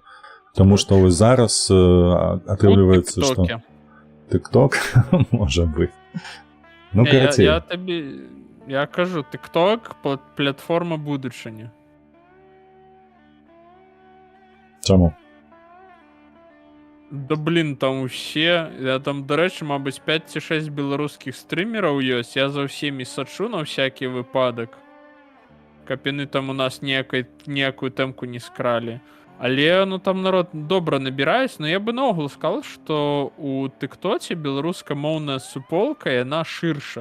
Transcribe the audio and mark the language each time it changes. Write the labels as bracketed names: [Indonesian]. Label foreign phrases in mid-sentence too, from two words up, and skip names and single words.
[Belarusian] Таму што вось зараз атрымліваецца, што... TikTok? Можа быць. Ну, карацей. Я кажу, TikTok — платформа будучыні. Чаму? Да блін, там усе, я там, до речі, мабуть, 5 ці 6 беларускіх стрімераў ёсць, я за ўсімі сачу на всякі выпадак, каб яны там у нас ніякую тэмку не скралі. Але, там народ добра набіраюць, но я бы наогул сказал, што у тыктоце беларускамоўная суполка, яна шырша.